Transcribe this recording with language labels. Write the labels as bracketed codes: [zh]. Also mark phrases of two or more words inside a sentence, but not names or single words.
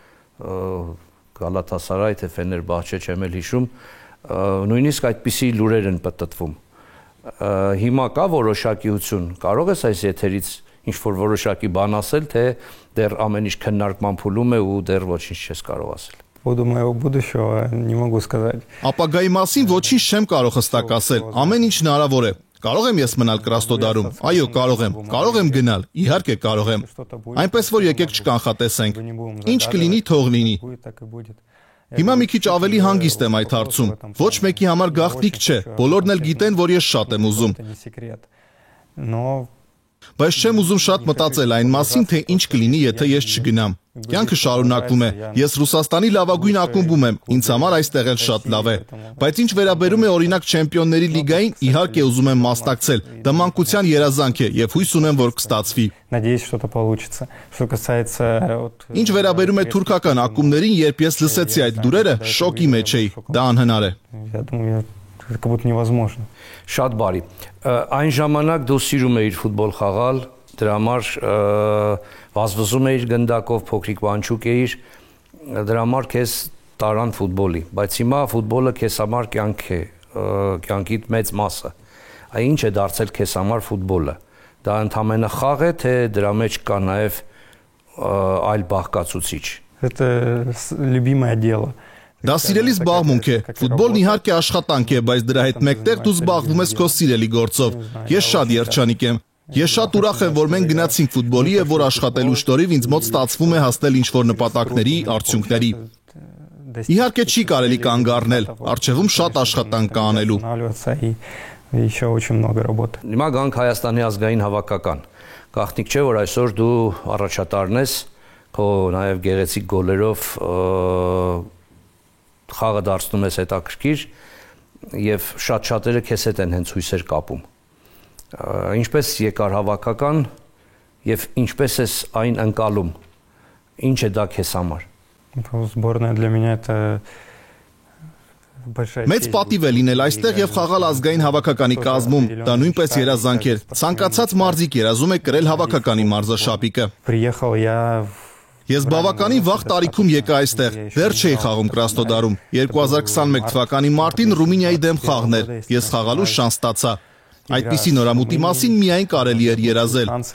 [hy] Գալաթասարայ թե Ֆեներբահչե չեմ էլ հիշում, նույնիսկ այդպիսի լուրեր են պտտվում։ Հիմա կա որոշակիություն, կարող ես այս եթերից ինչ որ որոշակի բան ասել, թե դեռ ամեն ինչ քննարկման փուլում է ու դեռ ոչինչ չես կարող ասել։ [ru] Поводу моего будущего не могу сказать. [hy] Ապագայի մասին ոչինչ չեմ կարող հստակ ասել։ Ամեն ինչ հնարավոր է։ Կարող եմ ես մնալ Կրասնոդարում։ Այո, կարող եմ։ Կարող եմ գնալ։ Իհարկե կարող եմ։ Այնպես որ եկեք չկանխատեսենք։ Ինչ կլինի, թող լինի։ Հիմա մի քիչ ավելի հանգիստ եմ այդ հարցում։ Ոչ մեկի համար գաղտնիք չէ։ Բոլորն էլ գիտեն, որ ես շատ եմ ուզում։ Բայց չեմ ուզում շատ մտածել այն մասին, թե ինչ կլինի, եթե ես չգնամ։ Կյանքը շարունակվում է։ Ես Ռուսաստանի լավագույն ակումբում եմ, ինձ համար այստեղ էլ շատ լավ է։ Բայց ինչ վերաբերում է օրինակ Չեմպիոնների լիգային, իհարկե ուզում եմ մասնակցել։ Դա մանկության երազանք է եւ հույս ունեմ, որ կստացվի։ [ru] Надеюсь, что-то получится. Что касается [hy] Ինչ վերաբերում է թուրքական ակումբներին, երբ ես լսեցի այդ լուրերը, շոկի մեջ էի։ Դա անհնար է։ [ru] Я думаю, как будто невозможно. [hy] Շատ բարի։ Այն ժամանակ դու սիրում էիր ֆուտբոլ խաղալ, դրա համար վազվզում էիր գնդակով, փոքրիկ բանջուկ էիր, դրա համար քեզ տարան ֆուտբոլի, բայց հիմա ֆուտբոլը քեզ համար կյանք է, կյանքիդ մեծ մասը։ Ինչ է դարձել քեզ համար ֆուտբոլը։ Դա ընդամենը խաղ է, թե դրա մեջ կա նաև այլ բաղկացուցիչ։ [ru] Это любимое дело. [hy] Դա սիրելի զբաղմունք է։ Ֆուտբոլն իհարկե աշխատանք է, բայց դրա հետ մեկտեղ դու զբաղվում ես քո սիրելի գործով։ Ես շատ երջանիկ եմ։ Ես շատ ուրախ եմ, որ մենք գնացինք ֆուտբոլի եւ որ աշխատելու շնորհիվ ինձ մոտ ստացվում է հասնել ինչ-որ նպատակների, արդյունքների։ Իհարկե չի կարելի կանգ առնել, առջևում շատ աշխատանք կա անելու։ [ru] Еще очень много работы. [hy] Հիմա գանք Հայաստանի ազգային հավաքական։ Գաղտնիք չէ, որ այսօր դու առաջատարն ես, քո նաև գեղեցիկ գոլերով խաղը դարձնում ես հետաքրքիր եւ շատ-շատերը քեզ հետ են հենց հույսեր կապում։ Ինչպես եկար հավաքական եւ ինչպես ես այն ընկալում։ Ինչ է դա քեզ համար։ [ru] Сборная для меня это [hy] Մեծ պատիվ է լինել այստեղ եւ խաղալ ազգային հավաքականի կազմում, դա նույնպես երազանք էր։ Ցանկացած մարզիկ երազում է կրել հավաքականի մարզաշապիկը։ Ես բավականին վաղ տարիքում եկա այստեղ, դեռ չէի խաղում Կրասնոդարում։ 2021 թվականի մարտին Ռումինիայի դեմ խաղն էր, ես խաղալու շանս ստացա։ Այդպիսի նորամուտի մասին միայն կարելի էր երազել։